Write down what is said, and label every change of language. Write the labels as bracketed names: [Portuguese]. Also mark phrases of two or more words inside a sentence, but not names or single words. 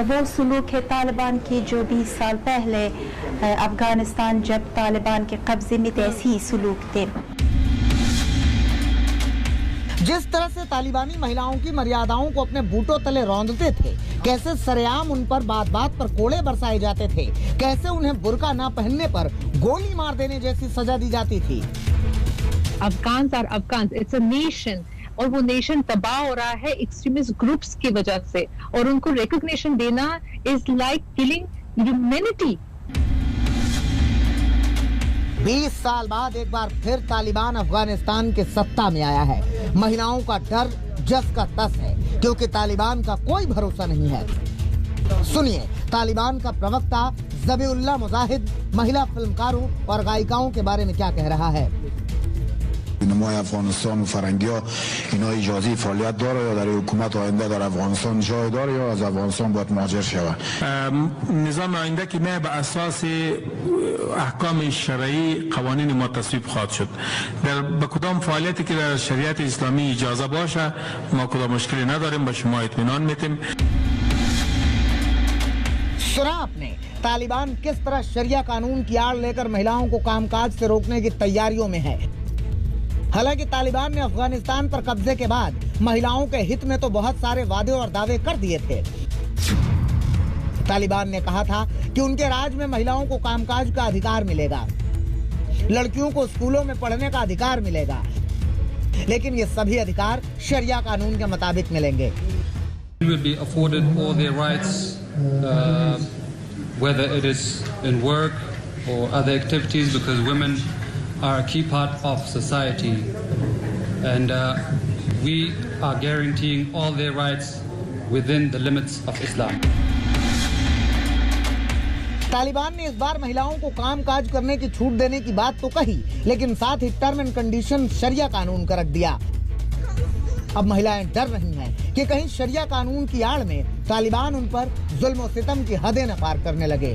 [Hindi] वो सुलूक है तालिबान की जो 20 साल पहले अफगानिस्तान जब तालिबान के कब्जे में ऐसी ही सुलूक थे। जिस तरह से तालिबानी महिलाओं की मर्यादाओं को अपने बूटों तले रौंदते थे, कैसे सरेआम उन पर बात बात पर कोड़े बरसाए जाते थे, कैसे उन्हें बुर्का ना पहनने पर गोली मार देने जैसी सजा दी जाती थी। [English] Afghans are Afghans, it's a nation, [Hindi] और वो नेशन तबाह हो रहा है [English] extremist groups [Hindi] की वजह से, और उनको रिकॉग्निशन देना [English] is like killing humanity. [Hindi] 20 साल बाद एक बार फिर तालिबान अफगानिस्तान के सत्ता में आया है। महिलाओं का डर जस का तस है, क्योंकि तालिबान का कोई भरोसा नहीं है। सुनिए तालिबान का प्रवक्ता ज़बीउल्लाह मुजाहिद महिला फिल्मकारों और गायिकाओं के बारे में क्या कह रहा है। [Persian] نمای افغانستان و فرنگی‌ها اینا اجازه فعالیت داره یا در حکومت آینده در افغانستان جای داره یا از افغانستان باید مهاجر شود؟ نظام آینده که نه به اساس احکام شرعی قوانین ما تصویب خواهد شد. در به کدام فعالیتی که در شریعت اسلامی اجازه باشه ما کدام مشکلی نداریم، به شما اطمینان میدیم. [Hindi] सुना आपने तालिबान किस तरह शरिया कानून की आड़ लेकर महिलाओं को कामकाज से रोकने की तैयारियों में है। हालांकि तालिबान ने अफगानिस्तान पर कब्जे के बाद महिलाओं के हित में तो बहुत सारे वादे और दावे कर दिए थे। तालिबान ने कहा था कि उनके राज में महिलाओं को कामकाज का अधिकार मिलेगा, लड़कियों को स्कूलों में पढ़ने का अधिकार मिलेगा, लेकिन ये सभी अधिकार शरिया कानून के मुताबिक मिलेंगे। [English] will be afforded all their rights, whether it is in work or other activities, because women are a key part of society, and we are guaranteeing all their rights within the limits of Islam. [Hindi] तालिबान ने इस बार महिलाओं को काम काज करने की छूट देने की बात तो कही, लेकिन साथ ही [English] term and condition [Hindi] शरिया कानून का रख दिया। अब महिलाएं डर रही हैं कि कहीं शरिया कानून की आड़ में तालिबान उन पर जुल्म और सितम की हदें न पार करने लगे।